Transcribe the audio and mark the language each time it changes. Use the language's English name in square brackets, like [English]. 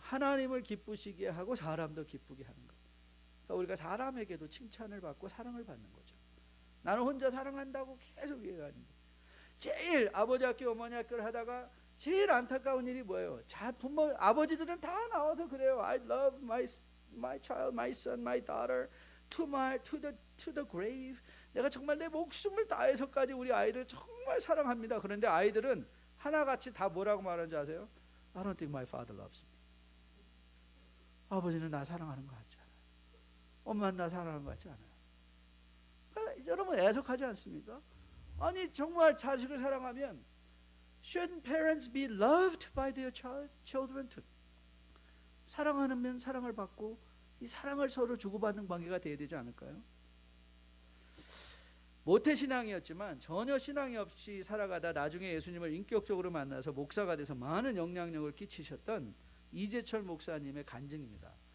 [Korean] 하나님을 기쁘시게 하고 사람도 기쁘게 하는 것. 그러니까 우리가 사람에게도 칭찬을 받고 사랑을 받는 거죠. 나는 혼자 사랑한다고 계속 얘기하는데, 제일 아버지 학교 어머니 학교를 하다가 제일 안타까운 일이 뭐예요? 부모 아버지들은 다 나와서 그래요. [English] I love my child, my son, my daughter to the grave. [Korean] 내가 정말 내 목숨을 다해서까지 우리 아이를 정말 사랑합니다. 그런데 아이들은 하나같이 다 뭐라고 말하는지 아세요? [English] I don't think my father loves me. [Korean] 아버지는 나 사랑하는 것 같지 않아요. 엄마는 나 사랑하는 것 같지 않아요. 그러니까 여러분 애석하지 않습니까? 아니 정말 자식을 사랑하면 [English] Shouldn't parents be loved by their children too? [Korean] 사랑하면 사랑을 받고 이 사랑을 서로 주고받는 관계가 되어야 되지 않을까요? 모태신앙이었지만 전혀 신앙이 없이 살아가다 나중에 예수님을 인격적으로 만나서 목사가 돼서 많은 영향력을 끼치셨던 이재철 목사님의 간증입니다.